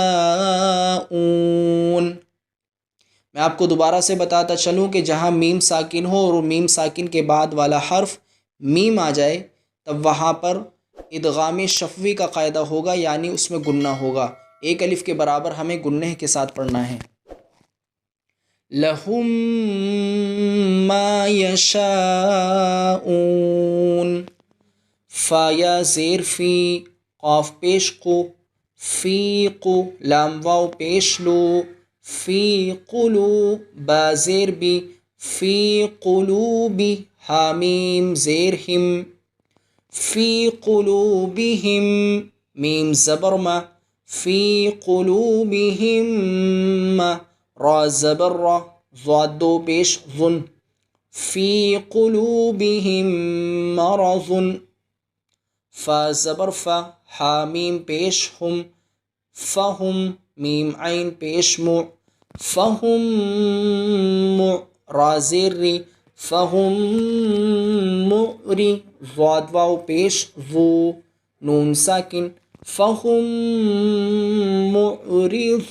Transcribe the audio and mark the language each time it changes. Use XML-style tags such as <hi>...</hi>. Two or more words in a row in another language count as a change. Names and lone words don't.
<ur>میں آپ کو دوبارہ سے بتاتا چلوں کہ جہاں میم ساکن ہو اور میم ساکن کے بعد والا حرف میم آ جائے تب وہاں پر ادغام شفوی کا قاعدہ ہوگا، یعنی اس میں گننا ہوگا، ایک الف کے برابر ہمیں گننے کے ساتھ پڑھنا ہے۔</ur> <ar>لہم ما یشاءون،</ar> <ur>فا یا زیر فی، قاف پیش قو، فی قو، لام واو پیش لو، فی قلو، با زیر بی،</ur> <ar>فی قلوبی،</ar> <ur>حامیم زیر ہم،</ur> <ar>فی قلوبہم،</ar> <ur>میم زبر ما،</ur> <ar>فی قلوبہم،</ar> <ur>را زبر را، ضاد دو پیش ظن،</ur> <ar>فی قلوبہم مرض،</ar> <ur>فا زبر فا، حامیم پیش ہم، فہم، میم عین پیش مو،</ur> <ar>فہم مع،</ar> <ur>را زیر ری،</ur> <ar>فہم مؤری،</ar> <ur>ضاد واو پیش ذو، نون ساکن،</ur> <ar>فہم معرضون۔</ar>